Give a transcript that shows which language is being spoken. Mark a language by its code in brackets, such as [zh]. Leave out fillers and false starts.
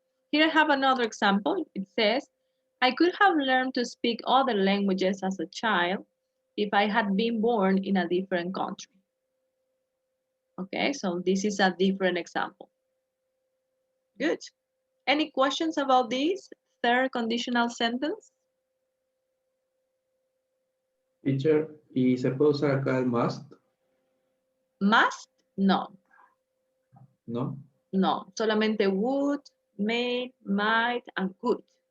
[en] Here I have another example. It says, I could have learned to speak other languages as a child if I had been born in a different country. Okay, so this is a different example. Good. Any questions about this third conditional sentence? [es] Teacher, ¿y se puede usar acá el must? [en] Must? No, No. no. [es] Solamente would, may, might, and could.